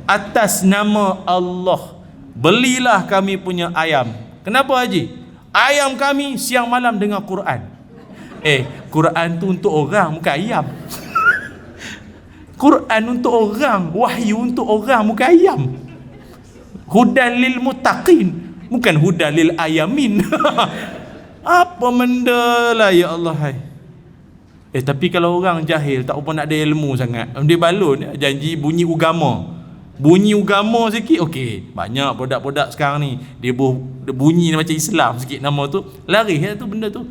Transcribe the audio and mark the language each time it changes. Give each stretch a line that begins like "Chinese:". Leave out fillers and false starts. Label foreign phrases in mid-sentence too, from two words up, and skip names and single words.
Malay: Atas nama Allah, belilah kami punya ayam. Kenapa Haji? Ayam kami siang malam dengar Quran. Quran tu untuk orang, bukan ayam. Quran untuk orang, wahyu untuk orang, bukan ayam.
Arabic: هدى للمتقين,
Malay: bukan hudan lil ayamin. Apa benda lah
Arabic: يا الله.
Malay: Tapi kalau orang jahil, tak apa nak ada ilmu sangat, dia balun janji bunyi agama sikit, okey. Banyak produk-produk sekarang ni dia bunyi macam Islam sikit nama tu, laris tu benda tu.